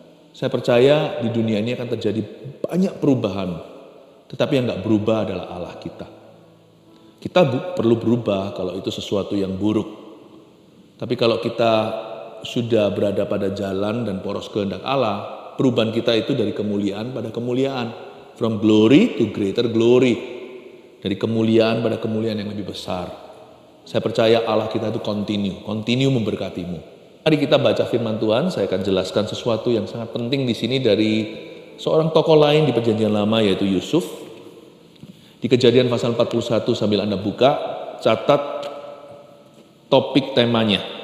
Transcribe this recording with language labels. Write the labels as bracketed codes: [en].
[id] Saya percaya di dunia ini akan terjadi banyak perubahan, tetapi yang gak berubah adalah Allah kita. Kita perlu berubah kalau itu sesuatu yang buruk. Tapi kalau kita sudah berada pada jalan dan poros kehendak Allah, perubahan kita itu dari kemuliaan pada kemuliaan. [en] From glory to greater glory. [id] Dari kemuliaan pada kemuliaan yang lebih besar. Saya percaya Allah kita itu continue memberkatimu. Mari kita baca firman Tuhan. Saya akan jelaskan sesuatu yang sangat penting di sini dari seorang tokoh lain di Perjanjian Lama, yaitu Yusuf. Di Kejadian pasal 41 sambil Anda buka, catat topik temanya.